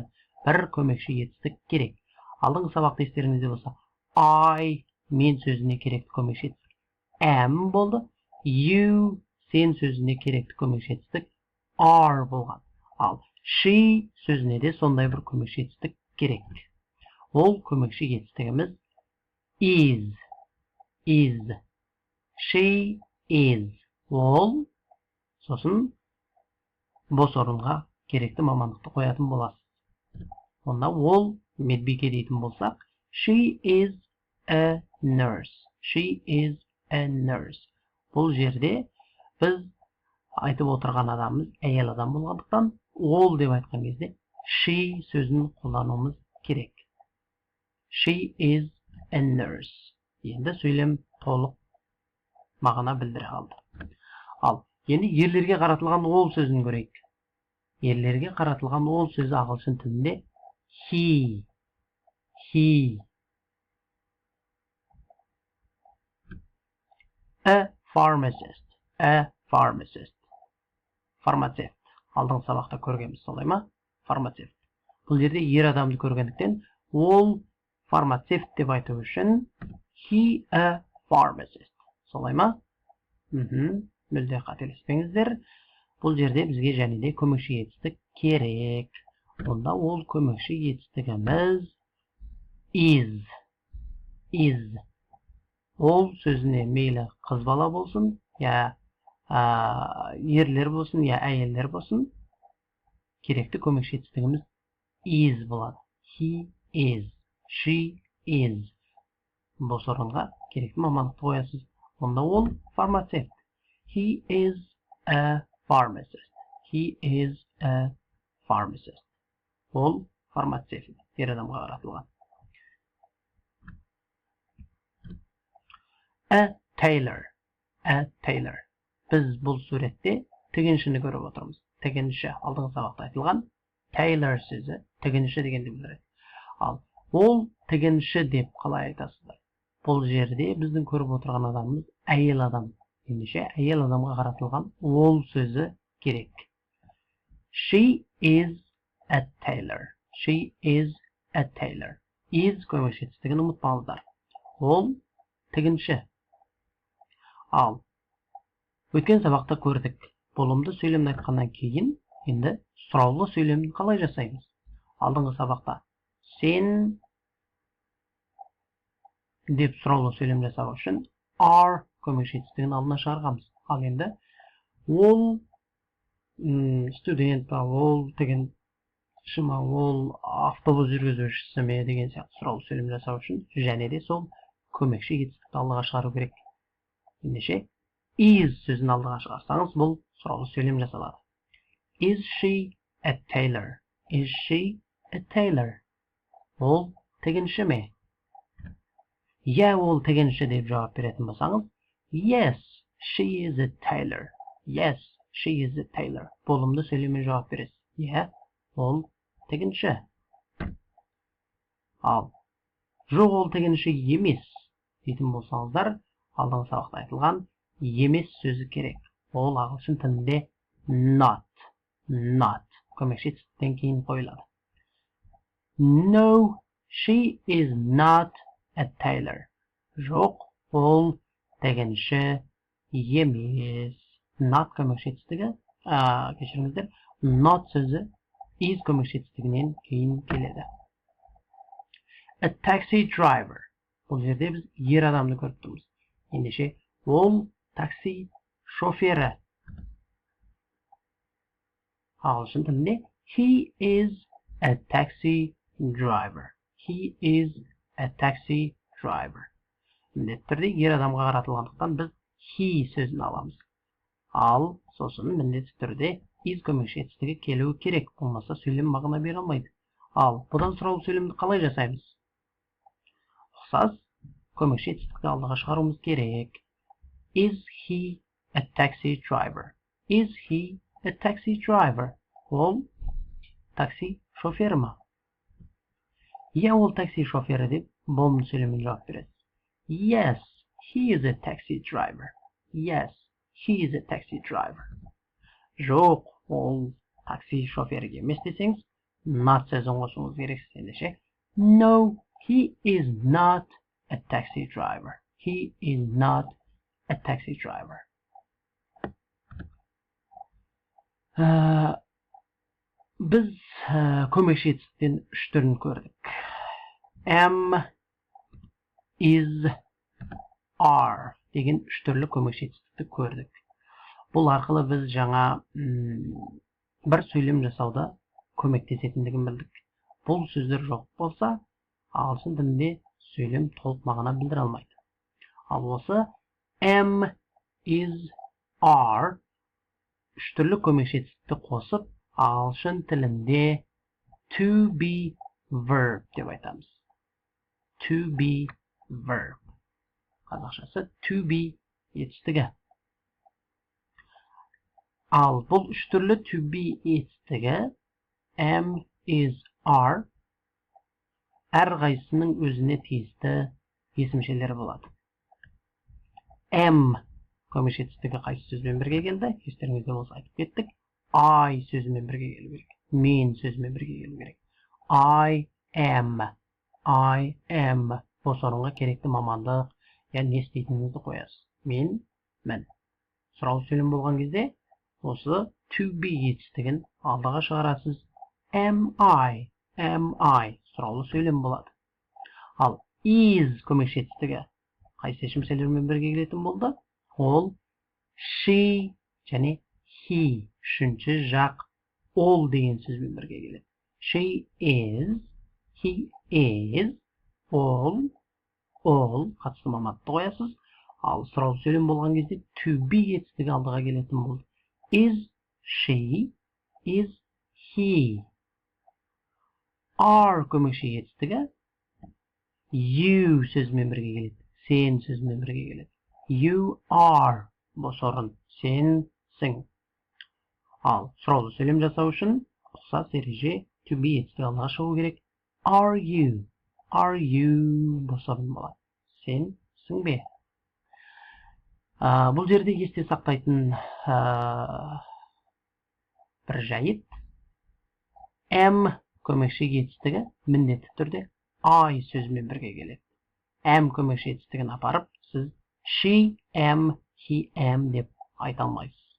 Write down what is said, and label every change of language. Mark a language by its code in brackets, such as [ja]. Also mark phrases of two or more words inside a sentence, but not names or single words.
[kk] Бір көмекші етістік керек. Алдыңғы сабақта естеріңізде болса, I мен сөзіне керекті көмекші етістік am болды. You сен сөзіне керекті көмекші етістік are болған. Ал she сөзіне де сондай бір көмекші етістік керек. Ол көмекші етістігіміз is. [en] She is. [kk] Ол сосын бос орынға керекті мамандықты қоятын боласыз. Онда ол медбике дейтін болсақ, [en] she is a nurse. [kk] Бұл жерде біз айтып отырған адамымыз әйел адам болғандықтан, ол деп айтқан кезде she сөзін қолдануымыз керек. [en] She is a nurse. [kk] Енді сөйлем толық мағына білдіре алды. Ал енді ерлерге қаратылған ол сөзін көрейік. Ерлерге қаратылған ол сөзі ағылшын тілінде he. [en] A pharmacist. [kk] Фармацевт. Алдыңғы сабақта көргенбіз, солай ма? Фармацевт. Бұл жерде ер адамды көргендіктен ол фармацевт деп айту үшін [en] he a pharmacist. [kk] Солай ма? Мүлде қателеспеңіздер. Бұл жерде бізге және де көмекші етістік керек. Онда ол көмекші етістігіміз is. Ол сөзіне мейлі қыз бала болсын, я ерлер болсын, я әйелдер болсын, керекті көмекші етістігіміз is болады. [en] He is, she is. [kk] Бұл орынға керекті мамандықты қоясыз. Онда ол фармацевт. [en] He is a pharmacist. He is a pharmacist. [kk] Ол фармацевт. Ер адамға қаратылған. [en] A tailor. [kk] Біз бұл суретте тігіншіні көріп отырмыз. Тігінші алдыңғы сабақта айтылған. Tailor сөзі тігінші дегенді білдіреді. Ал ол тігінші деп қалай айтасыздар? Бұл жерде біздің көріп отырған адамымыз әйел адам. Ендеше әйел адамға қаратылған ол сөзі керек. [en] She is a tailor. She is a tailor. Is [kk] көмекші етістігін ұмытпаңыздар. Ол тігінші. Ал өткен сабақта көрдік. Болымды сөйлемді айтқаннан кейін енді сұраулы сөйлемді қалай жасаймыз? Алдыңғы сабақта сен деп сұраулы сөйлем жасау үшін are көмекші етістігін алдына шығарғанбыз. Ал енді ол студент па, ол деген шыма, ол автобус жүргізушісі ме деген сияқты сұраулы сөйлем жасау үшін және де сол көмекші етістікті алдыға шығару керек. Ендеше is сөзін алдыға шығарсаңыз, бұл сұраулы сөйлем жасалады. [en] Is she a tailor? Is she a tailor? [kk] Ол тігінші ме? Я, ол тігінші деп жауап беретін болсаңыз, [en] yes, she is a tailor. Yes, she is a tailor. [kk] Болымды сөйлеммен жауап бересіз. Я, ол тігінші. Ал жоқ, ол тігінші емес дейтін болсаңыздар, алдыңғы сабақта айтылған емес сөзі керек. Ол ағылшын тілінде not көмекші етістіктен кейін қойылады. [en] No, she is not a tailor. [kk] Жоқ, ол тігінші емес. Not көмекші етістігі, кешіріңіздер, not сөзі is көмекші етістігінен кейін келеді. [en] A taxi driver. [kk] Бұл жерде біз ер адамды көріп тұрмыз. Ендеше ол такси шофері. Ағылшын тілінде [en] he is a taxi driver. He is a taxi driver. [kk] Міндетті түрде ер адамға қаратылғандықтан біз he сөзін аламыз. Ал сосын міндетті түрде is көмекші етістігі келуі керек. Болмаса сөйлем мағына бере алмайды. Ал бұдан сұраулы сөйлемді қалай жасаймыз? Ұқсас көмекші етістікті алдыға шығаруымыз керек. [en] Is he a taxi driver? Is he a taxi driver? [kk] Ол такси шофері ма? Я, ол такси шофері деп болымды сөйлеммен жауап бересіз. [en] Yes, he is a taxi driver. Yes, he is a taxi driver. [kk] Жоқ, ол такси шофері емес десеңіз, not сөзін қосуыңыз керексіз. [en] Ендеше no, he is not a taxi driver. He is not a taxi driver. [kk] Біз көмекші етістіктен үш түрін көрдік. [en] Am, is, are [kk] деген үш түрлі көмекші етістікті көрдік. Бұл арқылы біз жаңа бір сөйлем жасауда көмектесетіндігін білдік. Бұл сөздер жоқ болса, ағылшын тілінде сөйлем толық мағына білдіре алмайды. Ал осы [en] am, is, are [kk] үш түрлі көмекші етістікті қосып, ағылшын тілінде [en] to be verb [kk] деп айтамыз. [en] To be verb. Қазақшасы to be етістігі. [kk] Ал бұл үш түрлі [en] to be [kk] етістігі [en] am, is, are [kk] әрқайсысының өзіне тиісті есімшелері болады. Am көмекші етістігі қайсы сөзбен бірге келді? Естеріңізде болса айтып кеттік. I сөзімен бірге келу керек. Men сөзімен бірге келу керек. [en] I am. [kk] Осы орынға керекті мамандық, яғни не істейтініңізді қоясыз. Мен. Сұраулы сөйлем болған кезде осы [en] to be [kk] етістігін алдыға шығарасыз. [en] Am I. [kk] Сұраулы сөйлем болады. Ал is көмекші етістігі қайсы шешімшелермен бірге келетін болды? Ол she және he. Үшінші жақ all деген сөзбен бірге келеді. [en] She is, he is, [kk] all қатысты маматты қоясыз. Ал сұраулы сөйлем болған кезде [en] to be [kk] етістігі алдыға келетін болды. [en] Is she, is he. [kk] Are көмекші етістігі you сөзімен бірге келеді. Сен сөзімен бірге келеді. [en] You are [kk] бос орын. Сенсің. Ал сұраулы сөйлем жасау үшін ұқсас ереже [en] to be [kk] етістігі алдыға шығу керек. [en] Are you [kk] бос орын болады. Сенсің бе? Бұл жерде есте сақтайтын бір жайт. Am көмекші етістігі міндетті түрде I сөзімен бірге келеді. Am көмекші етістігін апарып, сіз [en] she, am, he, am [kk] деп айта алмайсыз.